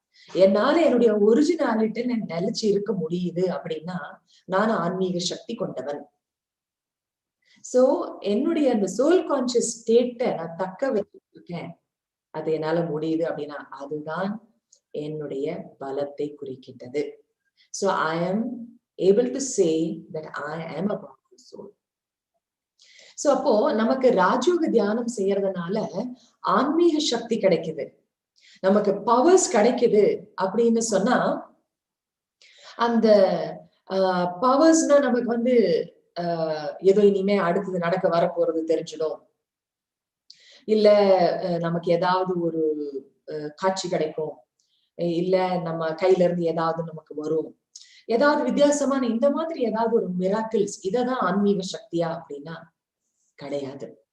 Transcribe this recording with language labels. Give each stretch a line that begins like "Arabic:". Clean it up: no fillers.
Tamil: என்னால என்னுடைய ஒரிஜினாலிட்டி நிலைச்சு இருக்க முடியுது அப்படின்னா நான் ஆன்மீக சக்தி கொண்டவன். சோ என்னுடைய அந்த சோல் கான்சியஸ் ஸ்டேட்டை நான் தக்க வச்சுட்டு இருக்கேன், அது என்னால முடியுது அப்படின்னா அதுதான் என்னுடைய பலத்தை குறிக்கின்றது.
English: So I am able to say that I am a powerful soul.
Tamil: So அப்போ நமக்கு ராஜயோக தியானம் செய்யறதுனால ஆன்மீக சக்தி கிடைக்குது, நமக்கு பவர்ஸ் கிடைக்குது. அப்படின்னு சொன்னா அந்த பவர்ஸ்னா நமக்கு ஏதோ இனிமே அடுத்தது நடக்க வரப்போறது தெரிஞ்சிடும், இல்ல நமக்கு ஏதாவது ஒரு காட்சி கிடைக்கும், இல்ல நம்ம கையில இருந்து ஏதாவது நமக்கு வரும், ஏதாவது வித்தியாசமான இந்த மாதிரி ஏதாவது ஒரு மிராக்கிள்ஸ், இததான் ஆன்மீக சக்தியா அப்படின்னா கிடையாது.